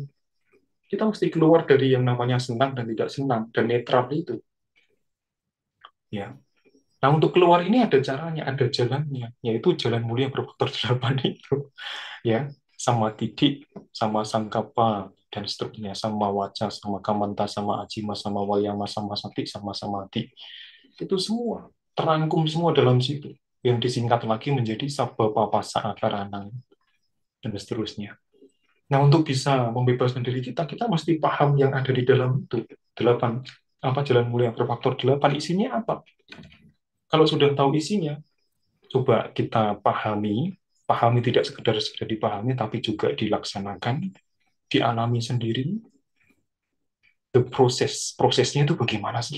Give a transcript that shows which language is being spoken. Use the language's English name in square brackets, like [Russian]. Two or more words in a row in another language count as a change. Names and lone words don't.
[Indonesian] Kita mesti keluar dari yang namanya senang dan tidak senang dan netral itu, ya. Nah, untuk keluar ini ada caranya, ada jalannya, yaitu jalan mulia berfaktor 8 itu. [Pali] Ya, sama titik, sama sangkapa, [Indonesian] dan seterusnya, [Pali] sama waca, sama kamanta, sama ajima, sama wayama, sama sati, sama samadhi. [Indonesian] Itu semua terangkum semua dalam situ. Yang disingkat lagi menjadi [Pali] sabba papasa akaranang, [Indonesian] dan seterusnya. Nah, untuk bisa membebaskan diri kita, kita mesti paham yang ada di dalam itu. Delapan, apa jalan mulia berfaktor 8, isinya apa? Kalau sudah tahu isinya, coba kita pahami, pahami tidak sekedar dipahami, tapi juga dilaksanakan, dialami sendiri, prosesnya itu bagaimana sih?